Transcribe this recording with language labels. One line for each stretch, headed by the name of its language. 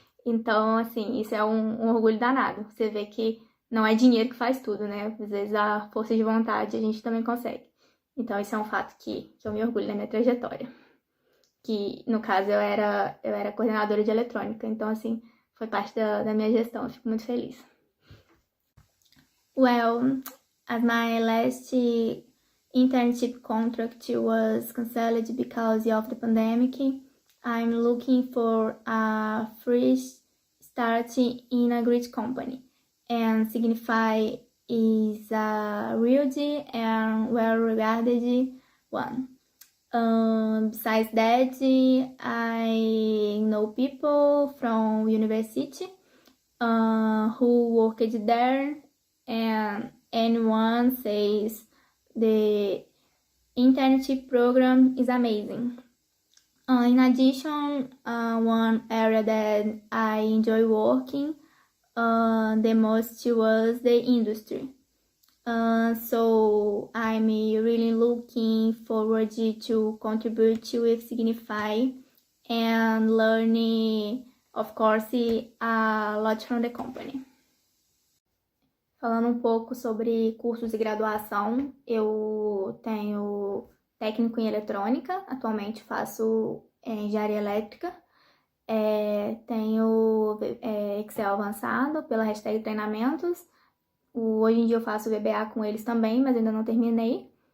Portuguese: Então, assim, isso é um orgulho danado. Você vê que não é dinheiro que faz tudo, né? Às vezes a força de vontade a gente também consegue. Então, isso é um fato que eu me orgulho da minha trajetória. Que, no caso, eu era coordenadora de eletrônica. Então, assim, foi parte da minha gestão. Eu fico muito feliz.
English: Well, as my last internship contract was cancelled because of the pandemic, I'm looking for a fresh start in a great company. And Signify is a really and well-regarded one. Besides that, I know people from university who worked there, and anyone says the internship program is amazing. In addition, one area that I enjoy working the most was the industry. So I'm really looking forward to contribute with Signify and learning, of course, a lot from the company.
Portuguese: Falando um pouco sobre cursos de graduação, eu tenho técnico em eletrônica, atualmente faço engenharia elétrica, tenho Excel avançado pela hashtag treinamentos, hoje em dia eu faço VBA com eles também, mas ainda não terminei.